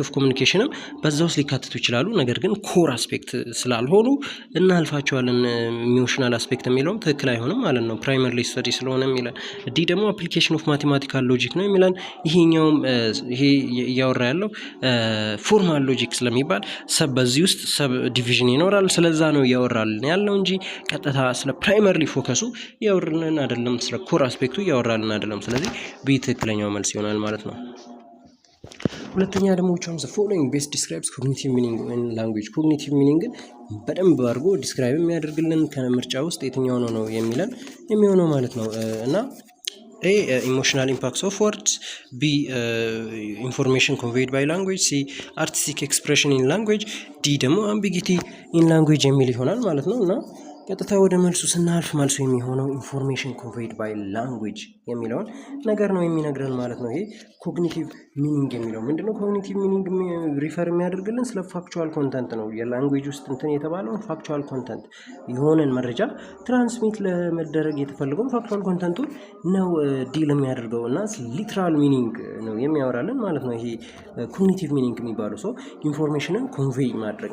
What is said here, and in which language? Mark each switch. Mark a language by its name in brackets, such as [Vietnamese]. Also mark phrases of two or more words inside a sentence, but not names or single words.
[English] of communication [Amharic] በዛ ውስጥ ሊካተቱ ይችላሉ፣ ነገር ግን [English] core aspect [Amharic] ስላልሆኑ እናልፋቸዋለን። [English] emotional aspect [Amharic] የሚለውም ትክክል አይሆንም ማለት ነው [English] primary study [Amharic] ስለሆነ የሚለን። ዲ ደግሞ [English] application of mathematical logic [Amharic] ነው የሚለን። ይሄኛውም ይሄ እያወራ ያለው [English] formal logic [Amharic] ስለሚባል በዚህ ውስጥ [English] sub division [Amharic] ይኖራል፣ ስለዛ ነው እያወራልን ያለው እንጂ ቀጥታ ስለ [English] primary focus [Amharic] እያወራልን አይደለም፣ ስለ [English] core aspect [Amharic] እያወራልን አይደለም። ስለዚህ ቢ ትክክለኛው መልስ ይሆናል ማለት ነው። ሁለተኛ ደግሞ [English] the following best describes cognitive meaning in language። cognitive meaning [Amharic] በደንብ አድርጎ ዲስክራይብ የሚያደርግልን ከምርጫ ውስጥ የትኛው ነው የሚለን የሚሆነው ማለት ነው። እና [English] A emotional impacts of words, B information conveyed by language, C artistic expression in language, D [Amharic] ደግሞ [English] ambiguity in language [Amharic] የሚል ይሆናል ማለት ነው። እና ቀጥታ ወደ መልሱ ስናልፍ መልሱ የሚሆነው [English] information conveyed by language [Amharic] የሚለውን ነገር ነው የሚነግረን ማለት ነው። ይሄ [English] cognitive meaning [Amharic] የሚለው ምንድነው? [English] cognitive meaning [Amharic] ሪፈር የሚያደርግልን ስለ [English] factual content [Amharic] ነው። የላንጉዌጅ ውስጥ እንትን የተባለውን [English] factual content [Amharic] የሆነን መረጃ ትራንስሚት ለመደረግ የተፈለገውን [English] factual content [Amharic] ነው ዲል የሚያደርገው እና [English] literal meaning [Amharic] ነው የሚያወራልን ማለት ነው። ይሄ [English] cognitive meaning [Amharic] የሚባለው ሰው [English] information convey [Amharic] ማድረግ